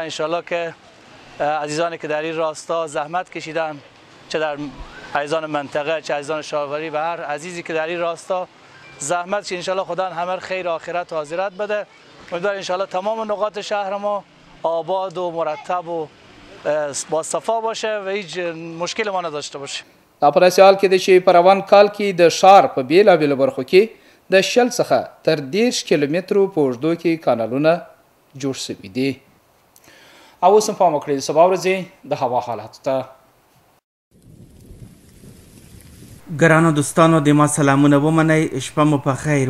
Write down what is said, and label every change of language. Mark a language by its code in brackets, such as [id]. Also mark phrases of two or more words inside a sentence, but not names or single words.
[fa] انشالله که عزیزانی که در این راستا زحمت کشیدن، چه در عزیزان منطقه چه عزیزان شهروری و هر عزیزی که در این راستا زحمت کشید، انشالله خدا همه خیر آخرت و حاضرت بده. امیدوارم انشالله تمام نقاط شهر ما آباد و مرتب و با صفا باشه و هیچ مشکل ما نداشته باشه. [ps] دا په داسې حال کې ده چې په روان کال کې د ښار په بیلابیلو برخو کې د 60 څخه تر 30 کیلومترو په اوږدو کې کانالونه جوړ شوي دي. او اوس هم پام وکړئ د سبا ورځې د هوا حالاتو ته. ګرانو دوستانو د ما سلامونه ومنئ، شپه مو په خیر.